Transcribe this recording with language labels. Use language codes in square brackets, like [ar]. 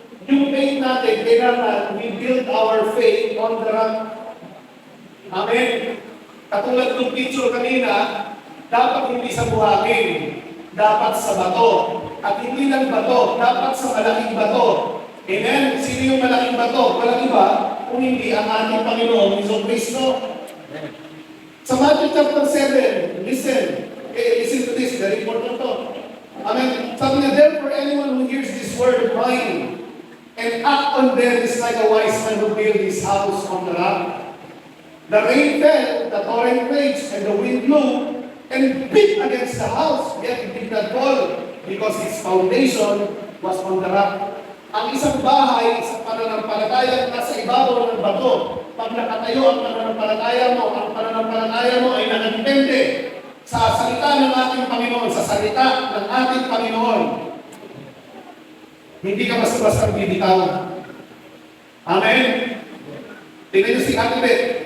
[tl] Yung faith natin, kailangan [en] we build our faith on the rock. [tl] Amen? Katulad ng picture kanina, dapat hindi sa buhangin, dapat sa bato. At hindi lang bato, dapat sa malaking bato. Amen? Sino yung malaking bato? Walang iba, kung hindi ang ating Panginoon, Hesus Kristo. Sa [en] Matthew chapter 7, listen to this, very important to. Amen? [tl] Sabi niya, [en] therefore anyone who hears this word of mine, and act on them is like a wise man who built his house on the rock. The rain fell, the torrent raged, and the wind blew, and beat against the house, yet it did not fall, because its foundation was on the rock. [tl] Ang isang bahay sa pananampalataya na sa ibabaw ng bato, pag nakatayo ang pananampalataya mo ay nakadepende sa salita ng ating Panginoon, sa salita ng ating Panginoon. Hindi ka basta-basta bibitaw. Amen? Tingnan niyo si Ate Beth.